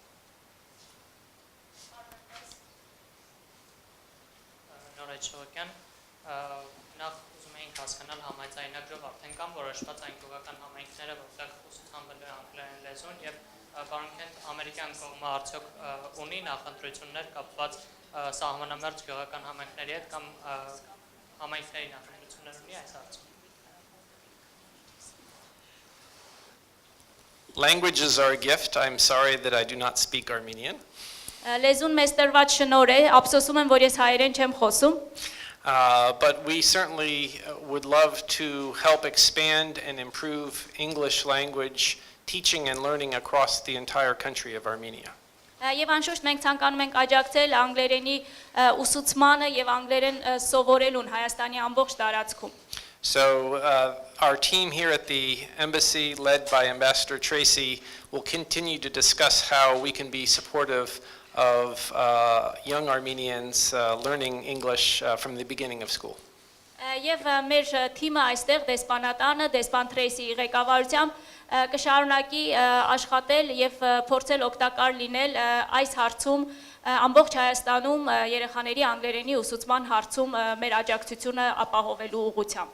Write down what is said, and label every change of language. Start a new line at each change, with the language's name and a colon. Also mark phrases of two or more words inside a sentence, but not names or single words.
Armenian: Նախ ուզում էինք հասկանալ համաձայնագրով արդեն կան որոշված այն գյուղական համայնքները, որտեղ ուսուցանվել է անգլերեն լեզուն եւ պարոն Քենթ ամերիկյան կողմը արդյոք ունի նախընտրություններ կապված սահմանամերձ գյուղական համայնքների հետ կամ համայնքների նախընտրություններ ունի այս հարցում։
English: Languages are a gift. I'm sorry that I do not speak Armenian.
Armenian: Լեզուն մեզ տրված շնորհ է, ափսոսում եմ, որ ես հայերեն չեմ խոսում,
English: But we certainly would love to help expand and improve English language teaching and learning across the entire country of Armenia.
Armenian: Եվ անշուշտ մենք ցանկանում ենք աջակցել անգլերենի ուսուցմանը եւ անգլերեն սովորելուն Հայաստանի ամբողջ տարածքում։
English: So our team here at the embassy, led by Ambassador Tracy, will continue to discuss how we can be supportive of young Armenians learning English from the beginning of school.
Armenian: Եվ մեր թիմը այստեղ դեսպանատանը, դեսպան Թրեյսի ղեկավարությամբ կշարունակի աշխատել եւ փորձել օգտակար լինել այս հարցում ամբողջ Հայաստանում երեխաների անգլերենի ուսուցման հարցում մեր աջակցությունը ապահովելու ուղղությամբ։